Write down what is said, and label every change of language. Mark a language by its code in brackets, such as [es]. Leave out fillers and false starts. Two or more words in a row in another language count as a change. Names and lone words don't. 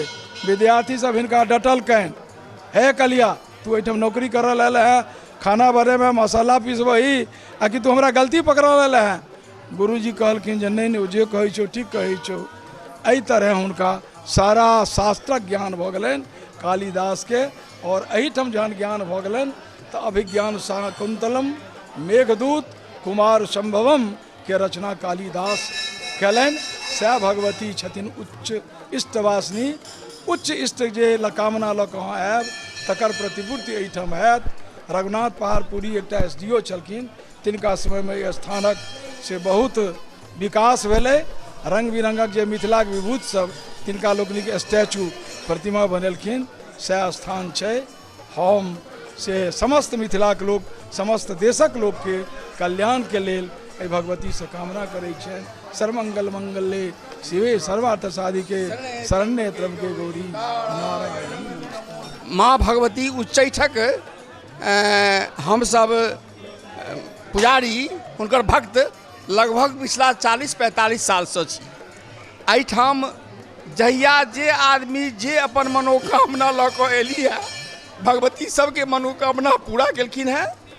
[mai] विद्यार्थी सब हिनका डटलकनि, हे कलिया तू एहिठाम नौकरी करऽ लेल है, खाना बने में मसाला पीसबही आ कि तू हमरा गलती पकड़ऽ लेल है। गुरुजी कहलखिन जे नहीं जे कहै छौ ठीक कहै छौ। एहि तरह हुनका सारा शास्त्रक ज्ञान भऽ गेलनि कालिदास के, और एहिठाम जहन ज्ञान भऽ गेलनि तऽ अभिज्ञान शाकुंतलम मेघदूत कुमार संभवम के रचना कालिदास कयलनि। सएह भगवती छथिन उच्च इष्टवासिनी। उच्च इष्ट जे कामना लऽ कऽ अहाँ आयब तकर प्रतिपूर्ति एहिठाम हैत। रघुनाथ पहाड़पुरी एकटा SDO छलखिन, तिनका समय में एहि स्थानक से बहुत विकास भेलै। रंग बिरंगक जे मिथिलाक विभूत सब, तिनका लोकनिक स्टैचू प्रतिमा बनेलखिन, सएह स्थान छै। हम से समस्त मिथिलाक लोक, समस्त देशक लोक के कल्याण के लेल एहि भगवती से कामना करै छनि। [sa] सर्वमंगल मंगले शिवे सर्वार्थ साधिके शरण्ये त्र्यंबके गौरी नारायणी। [mai] माँ भगवती उच्चैठक हम सब पुजारी हुनकर भक्त लगभग पिछला 40-45 साल से छी। एहिठाम जहिया जे आदमी जे अपन मनोकामना लऽ कऽ एली है, भगवती सबके मनोकामना पूरा केलखिन है।